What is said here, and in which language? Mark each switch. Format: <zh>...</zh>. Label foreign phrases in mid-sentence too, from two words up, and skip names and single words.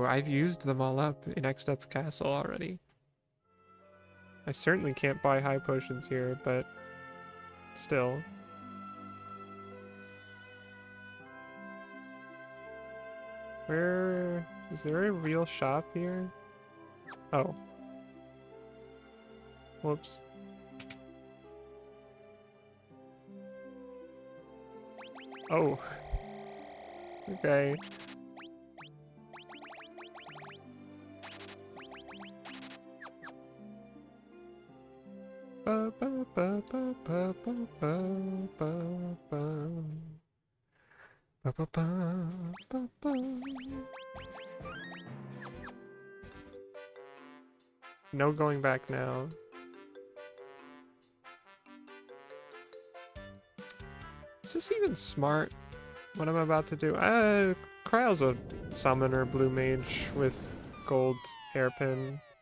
<en>I've used them all up in Exdeath's castle already. I certainly can't buy high potions here, but still. Where is there a real shop here? Oh. Whoops. Oh. Okay. Ba ba ba ba ba ba ba ba ba. Ba ba ba ba ba. No going back now. Is this even smart? What I'm about to do? Kryle's a summoner blue mage with gold hairpin.</en>